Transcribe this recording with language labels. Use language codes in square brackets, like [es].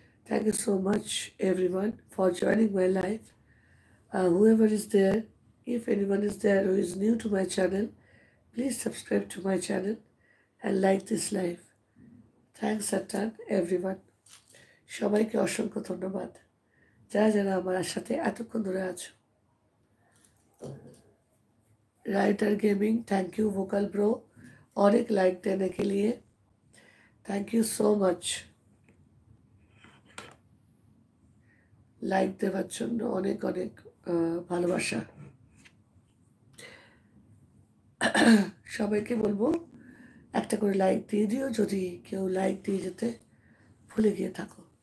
[en] Thank you so much everyone for joining my live. Whoever is there, if anyone is there who is new to my channel, please subscribe to my channel and like this live. Thanks a ton everyone. [bn] সবাইকে অসংখ্য ধন্যবাদ যারা যারা আমার সাথে এতক্ষণ ধরে আছো। [hi] Writer gaming thank you, vocal bro और एक लाइक देने के लिए [en] Thank you so much. [bn] Like দেওয়ার জন্য অনেক অনেক ভালোবাসা। সবাইকে বলবো একটা করে লাইক দিয়ে দিও যদি কেউ লাইক দিয়ে যেতে ভুলে গিয়ে থাকো।